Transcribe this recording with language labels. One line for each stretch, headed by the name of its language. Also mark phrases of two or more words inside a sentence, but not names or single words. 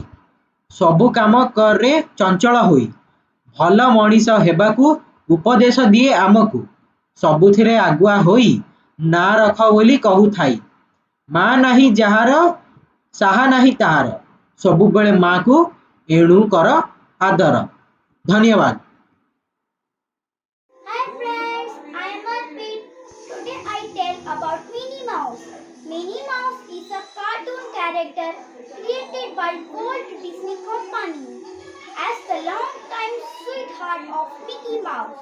Odia: ସବୁ କାମ କରେ ଚଞ୍ଚଳ ହୋଇ, ଭଲ ମଣିଷ ହେବାକୁ ଉପଦେଶ ଦିଏ ଆମକୁ। ସବୁଥିରେ ଆଗୁଆ ହୋଇ, ନା ରଖ ବୋଲି କହୁ ଥାଇ। ମାଁ ନାହିଁ ଯାହାର, ସାହା ନାହିଁ ତାହାର। ସବୁ ବେଳେ ମାଁ କୋ ଏଣୁ କର ଆଦର। धन्यवाद।
English: Hi friends, I am Arpit. Today I tell about Minnie Mouse. Minnie Mouse is a cartoon character created by Walt Disney Company as the longtime sweetheart of Mickey Mouse.